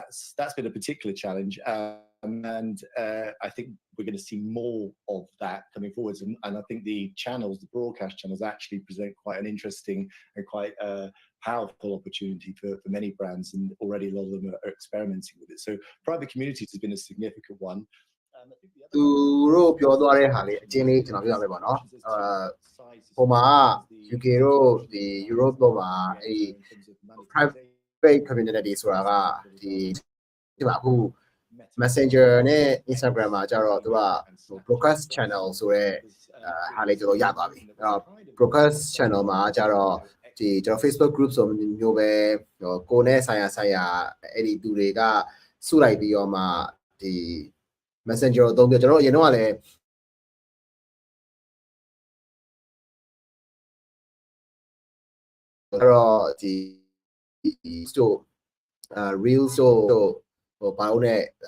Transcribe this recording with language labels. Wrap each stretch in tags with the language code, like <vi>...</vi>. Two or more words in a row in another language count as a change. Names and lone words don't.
<en>So that's been a particular challenge. and I think we're going to see more of that coming forwards. And I think the channels, the broadcast channels, actually present quite an interesting and quite powerful opportunity for many brands, and already a lot of them are experimenting with it. So private communities has been a significant one. I think the</en> <my>သူတို့ပြောသွားတဲ့ဟာလေးအချင်းလေးကျွန်တော်ပြောပြမယ်ပေါ့နော်ဟိုမှာ UK တို့ဒီ Europe တို့မှာ အဲ့ဒီ</my> <en>private community</en> <my>ဆိုတာကဒီမှာအခု Messenger နဲ့ Instagram မှာကျတော့သူက</my> <en>broadcast channel</en> <my>ဆိုတဲ့ဟာလေးကျွန်တော်ရသွားပြီအဲ့တော့</my> <en>broadcast channel</en> <my>မှာကျတော့ဒီကျွန်တော်</my> <en>Facebook group</en> <my>ဆိုမျိုးပဲကိုယ်နဲ့ဆိုင်ရာအဲ့ဒီသူတွေကစုလိုက်ပြီးတော့မှဒီ Messenger ကိုသုံးပြကျွန်တော်အရင်တော့ကလည်း အဲ့တော့ဒီ</my> <en>store real store</en> <my>ဟိုဘာလို့နဲ့</my>